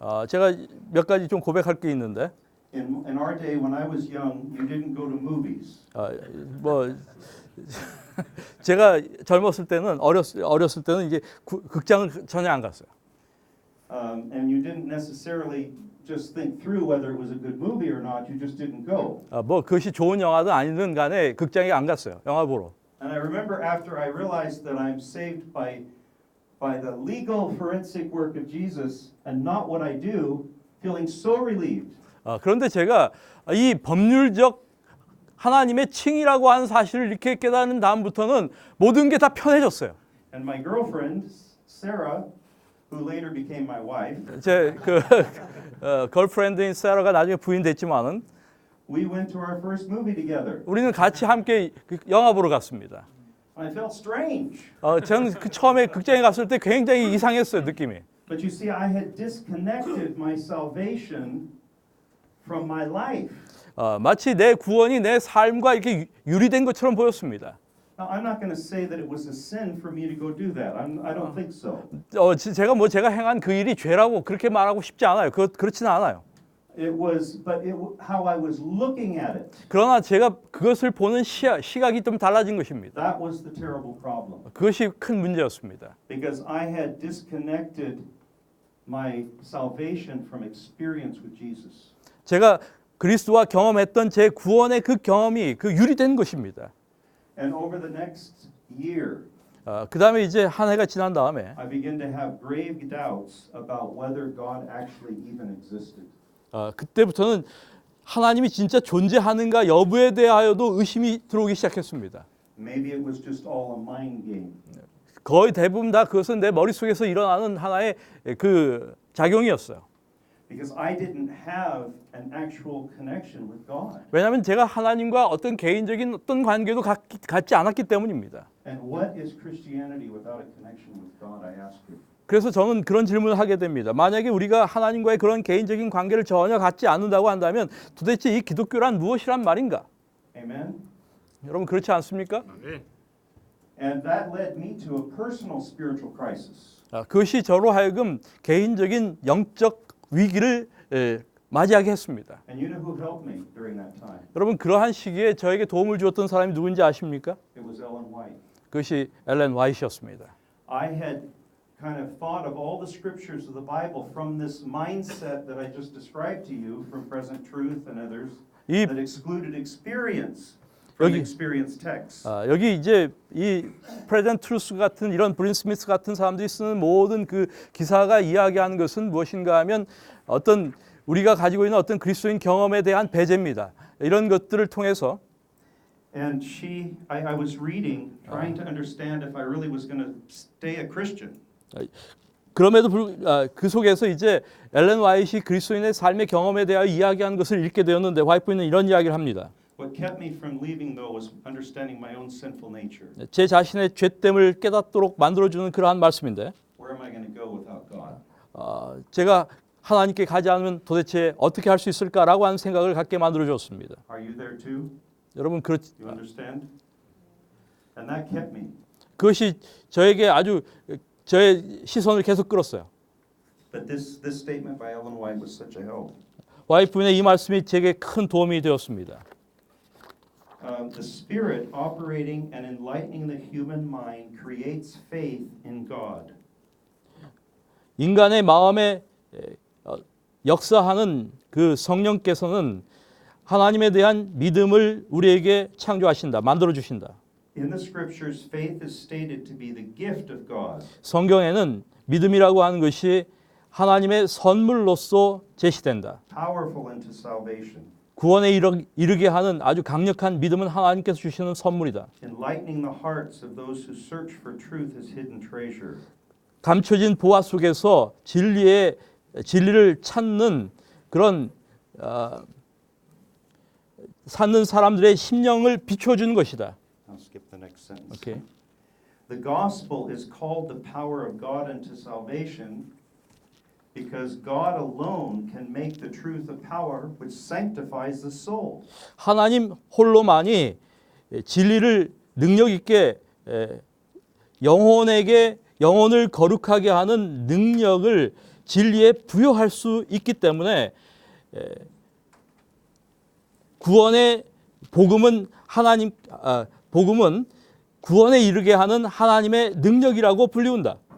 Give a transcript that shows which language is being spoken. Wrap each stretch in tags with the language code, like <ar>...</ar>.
<ko>제가 몇 가지 좀 고백할 게 있는데,</ko> <en>In our day, when I was young, you didn't go to movies.</en> <ko>뭐 제가 젊었을 때는 어렸을 때는 이제 극장을 전혀 안 갔어요.</ko> <en>And you didn't necessarily just think through whether it was a good movie or not. You just didn't go.</en> <ko>뭐 그것이 좋은 영화든 아니든 간에 극장에 안 갔어요. 영화 보러.</ko> <en>And I remember after I realized that I'm saved by the legal forensic work of Jesus and not what I do, feeling so relieved.</en> <ko>그런데 제가 이 법률적 하나님의 칭이라고 하는 사실을 이렇게 깨닫는 다음부터는 모든 게 다 편해졌어요.</ko> <en>And my girlfriend, Sarah, who later became my wife,</en> <ko>제 걸프렌드인 세라가 나중에 부인 됐지만은</ko> <en>we went to our first movie together.</en> <ko>우리는 같이 함께 영화 보러 갔습니다.</ko> <en>I felt strange.</en> <ko>저는 처음에 극장에 갔을 때 굉장히 이상했어요, 느낌이.</ko> <en>But you see, I had disconnected my salvation from my life.</en> <ko>마치 내 구원이 내 삶과 이렇게 유리된 것처럼 보였습니다.</ko> <en>Now, I'm not going to say that it was a sin for me to go do that. I don't think so.</en> <ko>제가 행한 그 일이 죄라고 그렇게 말하고 싶지 않아요. 그렇지는 않아요.</ko> <en>How I was looking at it.</en> <ko>그러나 제가 그것을 보는 시각이 좀 달라진 것입니다.</ko> <en>That was the terrible problem.</en> <ko>그것이 큰 문제였습니다.</ko> <en>Because I had disconnected my salvation from experience with Jesus.</en> <ko>제가 그리스도와 경험했던 제 구원의 그 경험이 유리된 것입니다.</ko> <en>And over the next year,</en> <ko>그 다음에 이제 한 해가 지난 다음에</ko> <en>I began to have grave doubts about whether God actually even existed.</en> <ko>그때부터는 하나님이 진짜 존재하는가 여부에 대하여도 의심이 들어오기 시작했습니다.</ko> <en>Maybe it was just all a mind game.</en> <ko>거의 대부분 다 그것은 내 머릿속에서 일어나는 하나의 그 작용이었어요.</ko> <en>Because I didn't have an actual connection with God.</en> <ko>왜냐하면 제가 하나님과 어떤 개인적인 어떤 관계도 갖지 않았기 때문입니다.</ko> <en>And what is Christianity without a connection with God, I ask you.</en> <ko>그래서 저는 그런 질문을 하게 됩니다. 만약에 우리가 하나님과의 그런 개인적인 관계를 전혀 갖지 않는다고 한다면 도대체 이 기독교란 무엇이란 말인가?</ko> <en>Amen?</en> <ko>여러분 그렇지 않습니까?</ko> <en>And that led me to a personal spiritual crisis.</en> <ko>그것이 저로 하여금 개인적인 영적 위기를 맞이하게 했습니다.</ko> <en>And you know who helped me during that time?</en> <ko>여러분 그러한 시기에 저에게 도움을 주었던 사람이 누군지 아십니까?</ko> <en>It was Ellen White.</en> <ko>그것이 엘렌 화이트였습니다.</ko> <en>I had kind of thought of all the scriptures of the Bible from this mindset that I just described to you from Present Truth and others that excluded experience from the experience text.</en> <ko>여기 이제 이 프레젠트 트루스 같은 이런 브린 스미스 같은 사람들이 쓰는 모든 그 기사가 이야기하는 것은 무엇인가 하면 어떤 우리가 가지고 있는 어떤 그리스도인 경험에 대한 배제입니다. 이런 것들을 통해서</ko> <en>And I was reading, trying to understand if I really was going to stay a Christian.</en> <ko>그럼에도 그 속에서 이제 엘렌 화이트이 그리스도인의 삶의 경험에 대하여 이야기하는 것을 읽게 되었는데 화이트는 이런 이야기를 합니다.</ko> <en>What kept me from leaving though was understanding my own sinful nature.</en> <ko>제 자신의 죄됨을 깨닫도록 만들어주는 그러한 말씀인데</ko> <en>Where am I going to go without God?</en> <ko>제가 하나님께 가지 않으면 도대체 어떻게 할 수 있을까라고 하는 생각을 갖게 만들어줬습니다.</ko> <en>Are you there too?</en> <ko>여러분</ko> <en>You understand? And that kept me.</en> <ko>그것이 저에게 아주 저의 시선을 계속 끌었어요.</ko> <en>But this statement by Ellen White was such a help.</en> <ko>와이프의 이 말씀이 제게 큰 도움이 되었습니다.</ko> <en>The Spirit operating and enlightening the human mind creates faith in God.</en> <ko>인간의 마음에 역사하는 그 성령께서는 하나님에 대한 믿음을 우리에게 창조하신다, 만들어 주신다.</ko> <en>In the scriptures, faith is stated to be the gift of God.</en> <ko>성경에는 믿음이라고 하는 것이 하나님의 선물로서 제시된다.</ko> <en>Powerful unto salvation.</en> <ko>구원에 이르게 하는 아주 강력한 믿음은 하나님께서 주시는 선물이다.</ko> <en>Enlightening the hearts of those who search for truth as hidden treasure.</en> <ko>감춰진 보화 속에서 진리의 진리를 찾는 그런 찾는 사람들의 심령을 비춰주는 것이다.</ko> <en>I'll skip the next sentence. 오케이. The gospel is called the power of God unto salvation because God alone can make the truth a power which sanctifies the soul.</en> <ko>하나님 홀로만이 진리를 능력 있게 영혼을 거룩하게 하는 능력을 진리에 부여할 수 있기 때문에 구원의 복음은 복음은 구원에 이르게 하는 하나님의 능력이라고 불리운다.</ko>